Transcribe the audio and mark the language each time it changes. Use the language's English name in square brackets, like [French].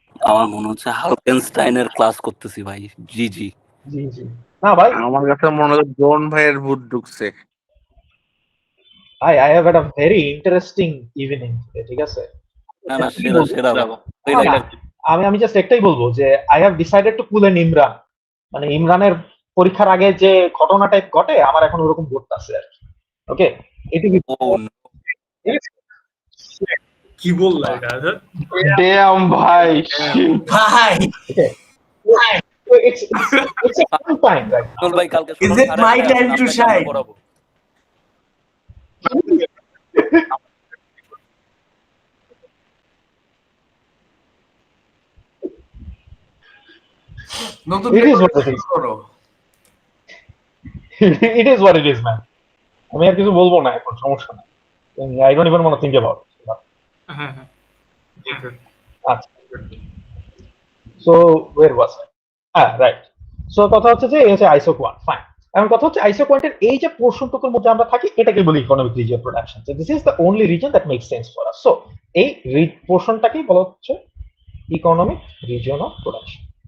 [Bangla] আমার মনে হচ্ছে হালকেনস্টাইনের ক্লাস করতেছি ভাই। জি জি জি জি না ভাই, আমার কাছে মনে হয় জন ভাইয়ের ভূত ঢুকছে। [English] I have had a very interesting evening, [Bangla] ঠিক আছে? না না সেরা সেরা আমি জাস্ট একটাই বলবো যে [English] I have decided to pull an Imran. [Bangla] মানে ইমরানের পরীক্ষার আগে যে ঘটনা টাইপ ঘটে আমার এখন ওরকম ঘটতেছে আর কি। ওকে, এটুকু। কি বললা এটা? ড্যাম ভাই ভাই [English] It's a fun time, right? [Bangla] ভাই কালকে [English] Is it my time to shine? [Bangla] নতুন [English] It is what it is. [Bangla] করো। [English] It is what it is, man. [Bangla] আমি আর কিছু বলবো না এখন, সমস্যা নাই। [English] I don't even want to think about it. হ্যাঁ হ্যাঁ আচ্ছা, so where was I? Right. [Bangla] So কথা হচ্ছে যে এই হচ্ছে আইসো কোয়ান্ট, ফাইন। এখন কথা হচ্ছে আইসো কোয়ান্টের এই যে পোর্শনটুকুর মধ্যে আমরা থাকি এটাকে বলি economic region production. [English] So this is the only reason that makes sense for us. So [Bangla] এই পোর্শনটাকেই বলা হচ্ছে [English] Economic region of production.